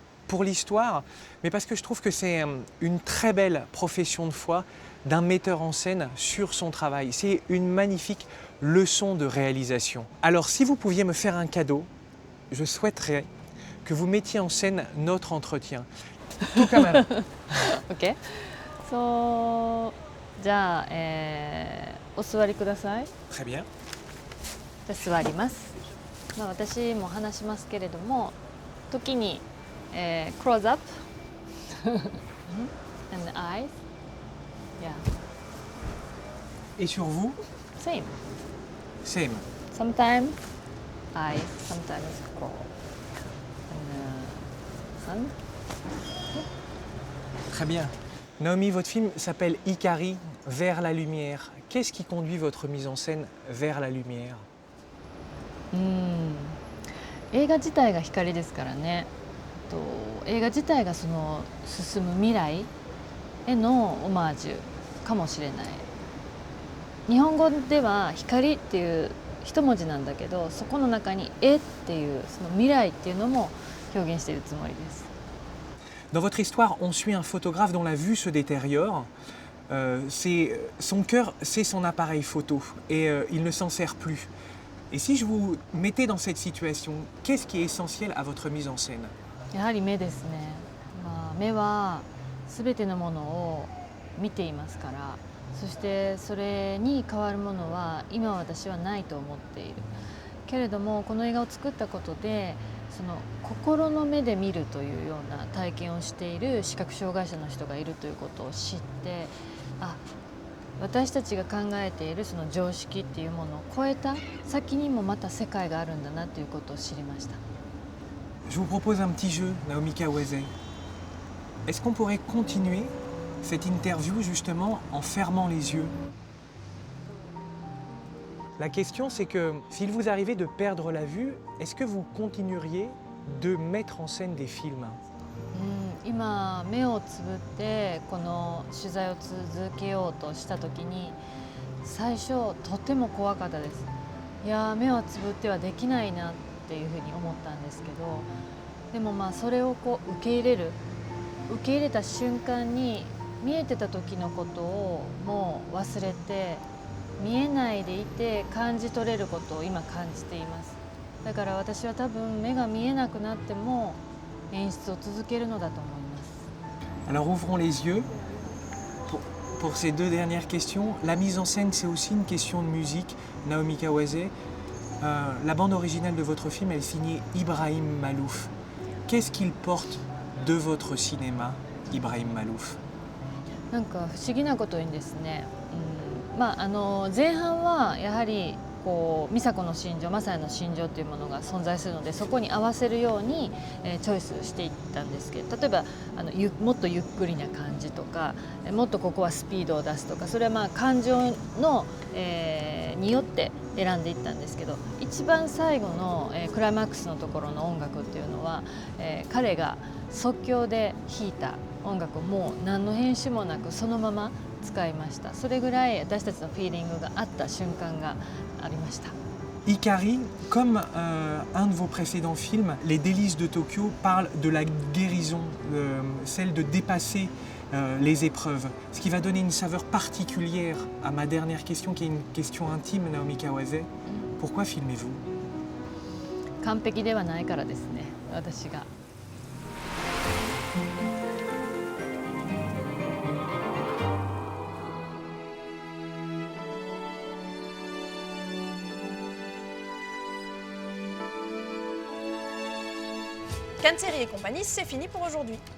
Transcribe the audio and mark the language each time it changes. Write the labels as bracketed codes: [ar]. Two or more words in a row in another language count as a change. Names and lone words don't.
[fr] Pour l'histoire, mais parce que je trouve que c'est une très belle profession de foi d'un metteur en scène sur son travail. C'est une magnifique leçon de réalisation. Alors si vous pouviez me faire un cadeau, je souhaiterais que vous mettiez en scène notre entretien. Tout comme elle. [ja] OK。じゃあ、お座りください。 [fr] Très bien. [ja] じゃあ座ります。まあ私も話しますけれども、時に、 [en] close up and the eyes. Yeah. [fr] Et sur vous? [en] Same. Same. Sometimes eyes, sometimes close. And sun. [fr] Très bien. Naomi, votre film s'appelle Ikari, vers la lumière. Qu'est-ce qui conduit votre mise en scène vers la lumière? [ja] 映画自体が光ですからね。映画自体がその進む未来へのオマージュかもしれない。日本語では光っていう一文字なんだけど、そこの中に絵っていうその未来っていうのも表現しているつもりです。 [fr] Dans votre histoire, on suit un photographe dont la vue se détériore. Son cœur, c'est son appareil photo et il ne s'en sert plus. Et si je vous mettais dans cette situation, qu'est-ce qui est essentiel à votre mise en scène? [ja] やはり目ですね。目は全てのものを見ていますから、そしてそれに代わるものは今私はないと思っている。けれどもこの映画を作ったことで、その心の目で見るというような体験をしている視覚障害者の人がいるということを知って、私たちが考えているその常識っていうものを超えた先にもまた世界があるんだなということを知りました。 [fr] Je vous propose un petit jeu, Naomi Kawase. Est-ce qu'on pourrait continuer cette interview justement en fermant les yeux? La question, c'est que s'il vous arrivait de perdre la vue, est-ce que vous continueriez de mettre en scène des films? [ja] 今目をつぶってこの取材を続けようとした時に最初とても怖かったです。いや目をつぶってはできないなっていうふうに思ったんですけど、でもそれを受け入れた瞬間に見えてた時のことをもう忘れて、見えないでいて感じ取れることを今感じています。だから私は多分目が見えなくなっても演出を続けるのだと思います。 [fr] Alors ouvrons les yeux. Pour ces deux dernières questions, la mise en scène c'est aussi une question de musique. Naomi Kawase, la bande originale de votre film elle est signée Ibrahim Malouf. Qu'est-ce qu'il porte de votre cinéma, Ibrahim Malouf? [ja] なんか不思議なことにですね、前半はやはり美佐子の心情、雅也の心情というものが存在するので、そこに合わせるようにチョイスしていったんですけど、例えばもっとゆっくりな感じとか、もっとここはスピードを出すとか、それは感情の、によって選んでいったんですけど、一番最後の、クライマックスのところの音楽っていうのは、彼が即興で弾いた音楽をもう何の編集もなくそのまま使いました。それぐらい私たちのフィーリングがあった瞬間がありました。 [fr] Ikari, comme un de vos précédents films, Les délices de Tokyo parle de la guérison, celle de dépasser les épreuves, ce qui va donner une saveur particulière à ma dernière question, qui est une question intime, Naomi Kawase. Pourquoi filmez-vous? [ja] 完璧ではないからですね、私が。 [fr] Cannes Séries et compagnie, c'est fini pour aujourd'hui.